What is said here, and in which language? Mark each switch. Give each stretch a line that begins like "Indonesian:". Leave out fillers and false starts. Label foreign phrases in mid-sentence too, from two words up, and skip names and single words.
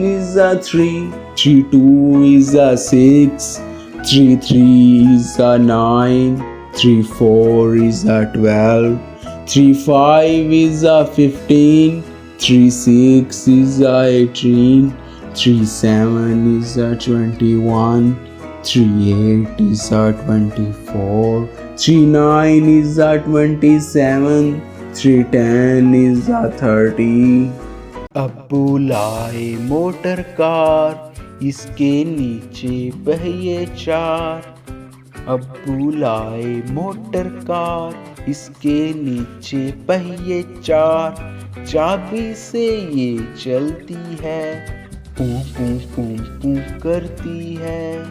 English: is a 3, 3 2 is a 6, 3 3 is a 9, 3 4 is a 12, 3 5 is a 15, 3 6 is a 18, 3 7 is a 21, 3 8 is a 24, 3 9 is a 27, 3 10 is a 30।
Hindi: अब्बू लाए मोटर कार, इसके नीचे पहिए चार। अब्बू लाए मोटर कार, इसके नीचे पहिए चार। चाबी से ये चलती है, पू पू पू पू करती है।